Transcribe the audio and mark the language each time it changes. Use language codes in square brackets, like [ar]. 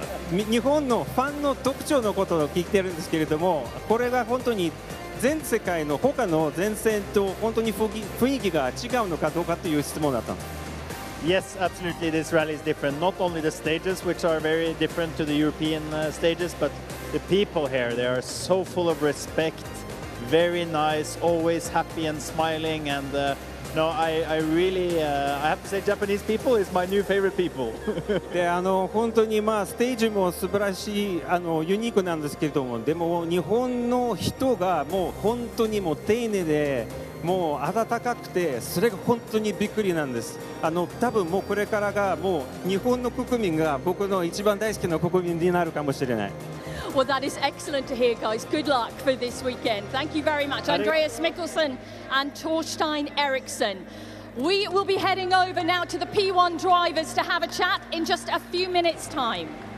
[ja] 日本のファンの特徴のことを聞いてるんですけれども、これが本当に全世界の他の前線と本当に雰囲気が違うのかどうかという質問だったの。 [en] Yes, absolutely. This rally is different. Not only the stages, which are very different to the European stages, but the people here. They are so full of respect, very nice, always happy and smiling, and no, I really, I have to say Japanese people is my new favorite people. [ja] で本当にステージも素晴らしいユニークなんですけれども、でも日本の人がもう本当にもう丁寧でもう温かくてそれが本当にびっくりなんです。多分もうこれからがもう日本の国民が僕の一番大好きな国民になるかもしれない。 [en] Well, that is excellent to hear, guys. Good luck for this weekend. Thank you very much, Andreas Mikkelsen and Torstein Eriksson. We will be heading over now to the P1 drivers to have a chat in just a few minutes' time.